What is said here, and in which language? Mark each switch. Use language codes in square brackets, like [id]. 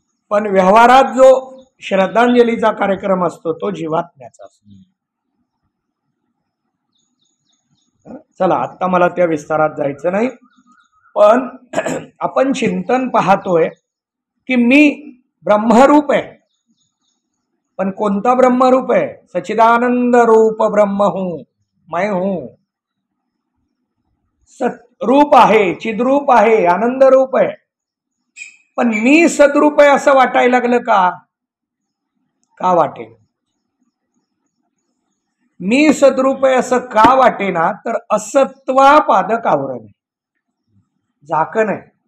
[mr] पण व्यवहारात जो श्रद्धांजलीचा कार्यक्रम असतो तो जीवात्म्याचा असतो. चला, आता मला त्या विस्तारात जायचं नाही. पण आपण चिंतन पाहतोय की मी ब्रह्मरूप आहे. पण कोणता ब्रह्मरूप आहे? [hi] सच्चिदानंद रूप ब्रह्म हूं, मैं हूं. [mr] सतरूप आहे, चिद्रूप आहे, आनंद रूप आहे. पण मी सद्रूप आहे असं वाटायला लागलं का? का वाटेल? मी सद्रूप आहे असं का वाटेना? तर असत्वापादक आवरण आहे, झाकण आहे.